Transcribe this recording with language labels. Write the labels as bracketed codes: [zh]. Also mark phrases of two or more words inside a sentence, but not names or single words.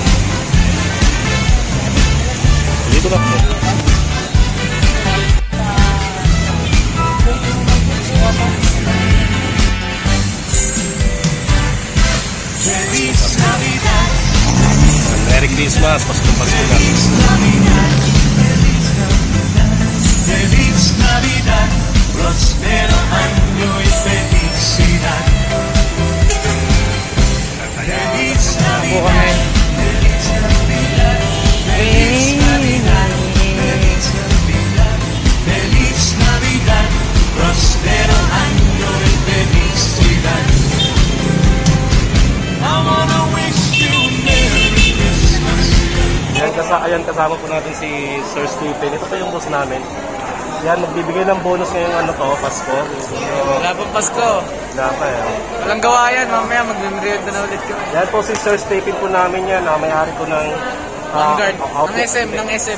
[tl] Dito lang. [en] Merry Christmas, [tl] Paskong Pasko na. [es] Feliz Navidad, prospero año y felicidad. Feliz Navidad, feliz Navidad, feliz Navidad, feliz Navidad, feliz Navidad, prospero año y felicidad. [en] I wanna wish you Merry Christmas. [tl] Ayan, kasama po natin si Sir Stephen. Ito pa yung boss namin. Yan, magbibigay ng bonus ngayong ano to, Pasko. So, Wala pang Pasko. wala pa eh. Walang gawa yan, mamaya mag-merienda na ulit kami. Yan po si Sir Stephen po namin yan. May-ari ko ng Vanguard, ng SM, ng SM.